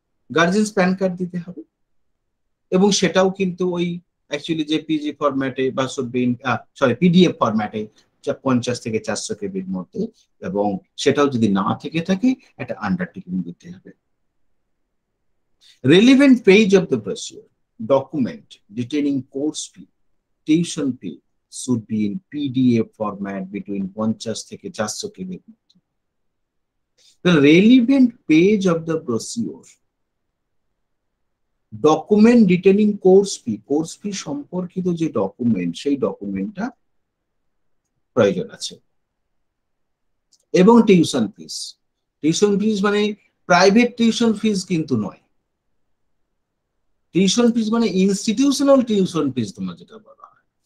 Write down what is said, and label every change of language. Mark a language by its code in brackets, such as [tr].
[bn] Guardian's pan card দিতে হবে, এবং সেটাও কিন্তু ওই অ্যাকচুয়ালি জেপিজি ফরম্যাটে বা পিডিএফ ফরম্যাটে 50 থেকে 400 কেবির মধ্যে, এবং সেটাও যদি না থেকে থাকে একটা আন্ডারটেকিং দিতে হবে। [en] relevant page of the brochure document detailing course fee, tuition fee should be in PDF format between 50 [bn] থেকে 400 কেবির মধ্যে। [en] The relevant page of the brochure document detailing course fee [bn] সম্পর্কিত যে ডকুমেন্ট, সেই ডকুমেন্টটা প্রয়োজন আছে। এবং টিউশন ফিস। টিউশন ফিস মানে private tuition fees কিন্তু নয়, টিউশন ফিস মানে ইনস্টিটিউশনাল টিউশন ফিস তোমার যেটা বলা হয়।